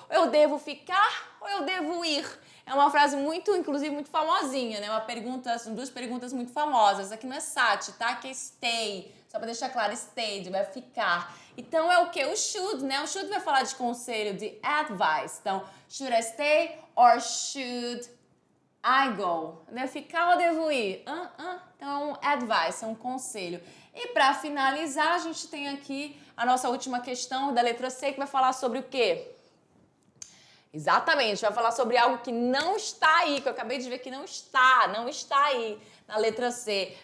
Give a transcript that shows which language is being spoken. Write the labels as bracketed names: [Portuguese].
[Portuguese] Eu devo ficar ou eu devo ir? É uma frase inclusive, muito famosinha, né? São 2 perguntas muito famosas. Aqui não é sat, tá? Aqui é stay. Só para deixar claro, stay, vai ficar. Então, é o quê? O should, né? O should vai falar de conselho, de advice. [English] Então, should I stay or should I go? [Portuguese] Devo ficar ou devo ir? Então, advice, é um conselho. E para finalizar, a gente tem aqui a nossa última questão da letra C, que vai falar sobre o quê? Exatamente, vai falar sobre algo que não está aí, que eu acabei de ver que não está aí na letra C.